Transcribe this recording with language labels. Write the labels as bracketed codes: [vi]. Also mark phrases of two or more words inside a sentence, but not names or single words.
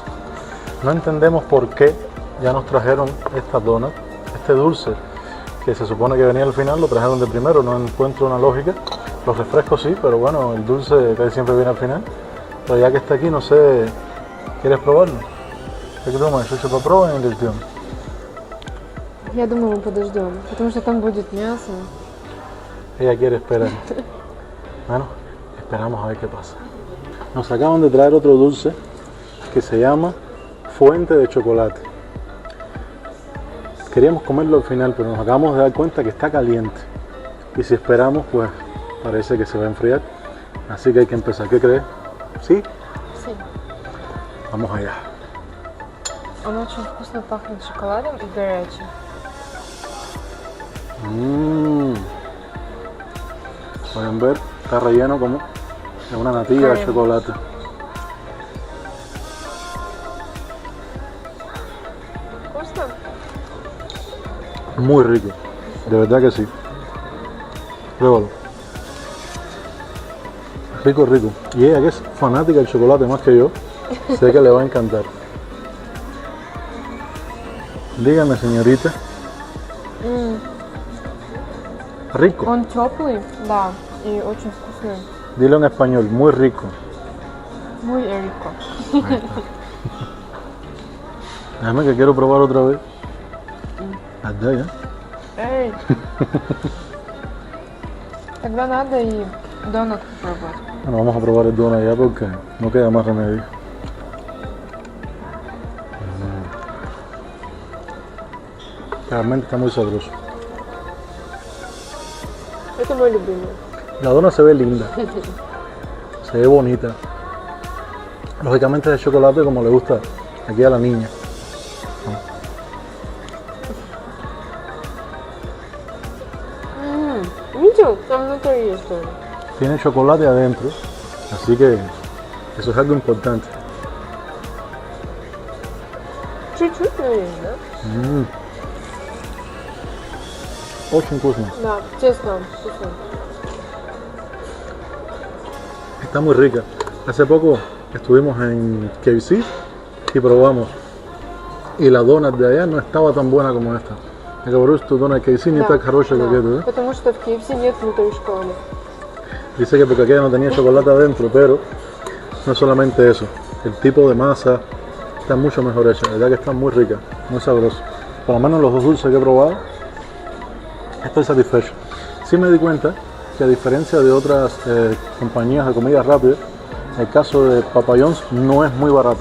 [es] No entendemos por qué ya nos trajeron esta donut, este dulce que se supone que venía al final, lo trajeron de primero, no encuentro una lógica. Los refrescos sí, pero bueno, el dulce casi siempre viene al final. Pero ya que está aquí, no sé, ¿quieres probarlo? [ru] ¿Qué думаешь? Еще попробуем или ждем? Я думаю, мы подождем, потому что там будет мясо. [es] Ella quiere esperar. Bueno, esperamos a ver qué pasa. Nos acaban de traer otro dulce que se llama Fuente de Chocolate. Queríamos comerlo al final, pero nos acabamos de dar cuenta que está caliente. Y si esperamos, pues parece que se va a enfriar. Así que hay que empezar. ¿Qué crees? ¿Sí? Sí. Vamos allá. [ru] Он очень вкусно пахнет шоколадом и горячим. [es] Pueden ver, está relleno como de una natilla de chocolate. [ru] Вкусно? [es] Muy rico, de verdad que sí. Pruébalo. Rico, rico. Y ella, que es fanática del chocolate más que yo, sé que le va a encantar. Dígame, señorita. Rico. [ru] Он теплый, да, и очень вкусный. [es] Dilo en español, muy rico. Muy rico. Déjame que quiero probar otra vez. Allá, ya. [ru] Эй! Тогда надо и донат попробовать. [es] Bueno, vamos a probar el donut ya porque no queda más remedio. Realmente está muy sabroso. [ru] Это мой любимый. [es] La dona se ve linda, se ve bonita, Lógicamente es de chocolate como le gusta aquí a la niña. [ru] Видел? Там внутри есть тоже. [es] Tiene chocolate adentro, así que eso es algo importante. [ru] Чуть-чуть, но есть, да? Очень вкусно. Да, честно, вкусно. [es] Está muy rica. Hace poco estuvimos en KFC y probamos. Y la donut de allá no estaba tan buena como esta. [ru] Я говорю, что донат KFC не так хорошая, как это, да? Потому что в KFC нет внутри шоколада. [es] Dice que porque aquella no tenía chocolate adentro, pero no es solamente eso. El tipo de masa está mucho mejor hecha. La verdad que está muy rica, muy sabrosa. Por lo menos los dos dulces que he probado, estoy satisfecho. Sí me di cuenta que a diferencia de otras compañías de comida rápida, el caso de Papa John's no es muy barata.